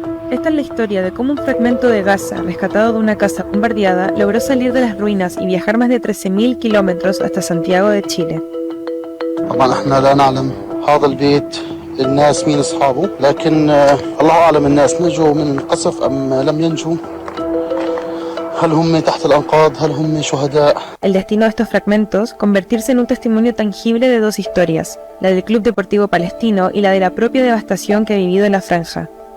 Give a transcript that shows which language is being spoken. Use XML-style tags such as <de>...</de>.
<es>Esta es la historia de cómo un fragmento de Gaza, rescatado de una casa bombardeada, logró salir de las ruinas y viajar más de 13.000 kilómetros hasta Santiago de Chile.</es> <ar>طبعا احنا لا نعلم هذا البيت الناس مين اصحابه لكن الله اعلم الناس نجوا من القصف ام لم ينجوا. هل هم تحت الأنقاض؟ هل هم شهداء؟</ar> <es>El destino de estos fragmentos, convertirse en un testimonio tangible de dos historias, la del Club Deportivo Palestino y la de la propia devastación que ha vivido en la franja.</es>